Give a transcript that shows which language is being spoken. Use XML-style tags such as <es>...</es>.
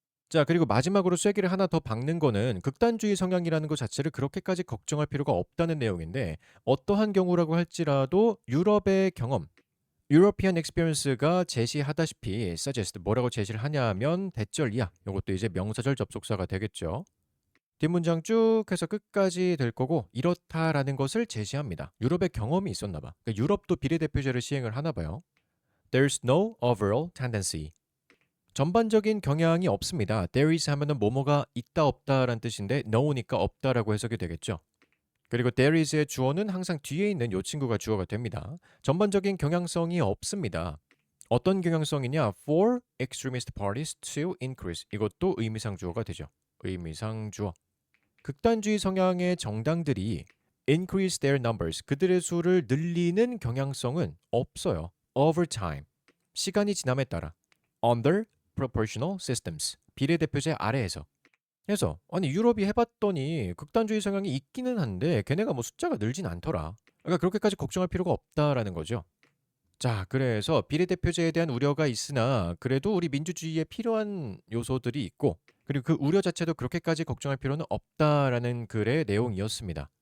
<ko>자, 그리고 마지막으로 쐐기를 하나 더 박는 거는 극단주의 성향이라는 것 자체를 그렇게까지 걱정할 필요가 없다는 내용인데, 어떠한 경우라고 할지라도 유럽의 경험, European Experience가 제시하다시피 suggest 뭐라고 제시를 하냐면 대절이야. 이것도 이제 명사절 접속사가 되겠죠. 뒷문장 쭉 해서 끝까지 될 거고 이렇다라는 것을 제시합니다. 유럽의 경험이 있었나 봐. 그러니까 유럽도 비례대표제를 시행을 하나 봐요.</ko> <en>There's no overall tendency.</en> <ko>전반적인 경향이 없습니다. There is 하면은 뭐뭐가 있다 없다라는 뜻인데 no니까 없다라고 해석이 되겠죠. 그리고 there is의 주어는 항상 뒤에 있는 요 친구가 주어가 됩니다. 전반적인 경향성이 없습니다. 어떤 경향성이냐?</ko> <en>For extremist parties to increase.</en> <ko>이것도 의미상 주어가 되죠. 의미상 주어. 극단주의 성향의 정당들이</ko> <en>increase their numbers.</en> <ko>그들의 수를 늘리는 경향성은 없어요.</ko> <en>Over time.</en> <ko>시간이 지남에 따라.</ko> <en>Under proportional systems.</en> <ko>비례대표제 아래에서. 그래서 아니 유럽이 해봤더니 극단주의 성향이 있기는 한데 걔네가 뭐 숫자가 늘진 않더라. 그러니까 그렇게까지 걱정할 필요가 없다라는 거죠. 자, 그래서 비례대표제에 대한 우려가 있으나 그래도 우리 민주주의에 필요한 요소들이 있고 그리고 그 우려 자체도 그렇게까지 걱정할 필요는 없다라는 글의 내용이었습니다.</ko>